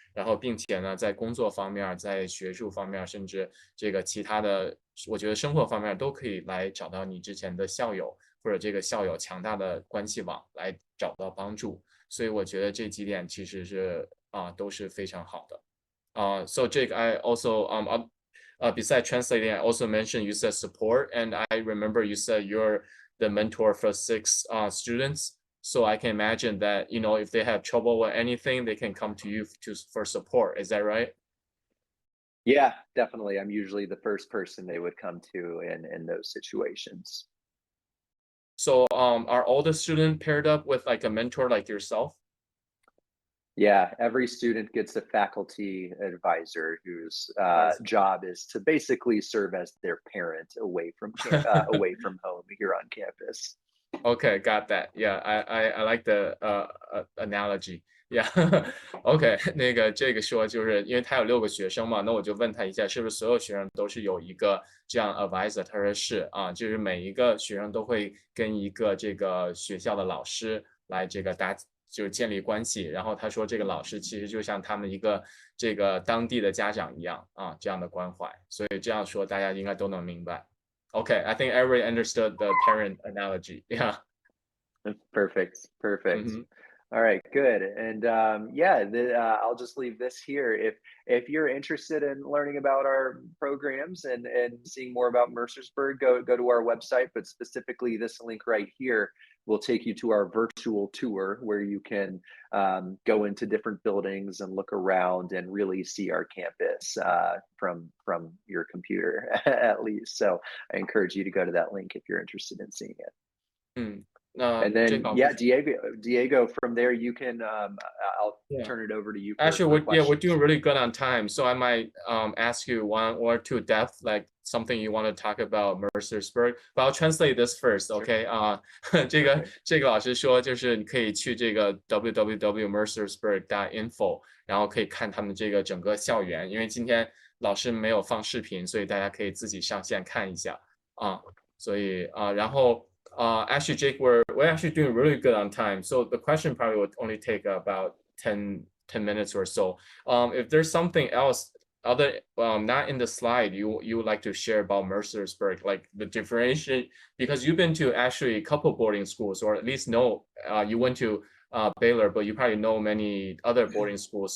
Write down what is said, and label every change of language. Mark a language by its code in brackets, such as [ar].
[zh] 然后并且呢，在工作方面儿在学术方面儿甚至这个其他的，我觉得生活方面儿都可以来找到你之前的校友，或者这个校友强大的关系网来找到帮助。所以我觉得这几点其实是都是非常好的。 [en] So Jake, I also besides translating, I also mentioned you said support, and I remember you said you're the mentor for 6 students. So I can imagine that, if they have trouble with anything, they can come to you for support. Is that right? Yeah, definitely. I'm usually the first person they would come to in those situations. So are all the students paired up with like a mentor like yourself? Yeah, every student gets a faculty advisor whose I see. job is to basically serve as their parent away from home here on campus. Okay, got that. Yeah, I like the analogy. [zh] Yeah, OK，那个这个说就是因为他有6个学生嘛，那我就问他一下，是不是所有学生都是有一个这样 advisor？他说是啊，就是每一个学生都会跟一个这个学校的老师来这个就是建立关系。然后他说这个老师其实就像他们一个这个当地的家长一样啊，这样的关怀。所以这样说大家应该都能明白。 [en] Okay, I think everybody understood the parent analogy. Yeah. Perfect. Perfect. Mhm. All right, good. And yeah, I'll just leave this here. If you're interested in learning about our programs and seeing more about Mercersburg, go to our website. But specifically, this link right here will take you to our virtual tour, where you can go into different buildings and look around and really see our campus from your computer, at least. So I encourage you to go to that link if you're interested in seeing it. [zh] 嗯，那 [en] And [zh] 这 [en] then, [zh] 老师 [en] yeah, Diego, from there, you can, I'll Yeah. turn it over to you Actually, for we're doing questions. really good on time, so I might ask you one or two depth, like something you want to talk about Mercersburg. But I'll translate this first, Sure. [zh] OK？ 这个 [en] Perfect. [zh] 这个老师说，就是你可以去这个 www.mercersburg.info，然后可以看他们这个整个校园。因为今天老师没有放视频，所以大家可以自己上线看一下啊。所以然后 [en] actually, Jake, we're actually doing really good on time. So the question probably would only take about 10 minutes or so. If there's something else other not in the slide you would like to share about Mercersburg, like the differentiation, because you've been to actually a couple boarding schools, or at least know you went to Baylor, but you probably know many other boarding schools.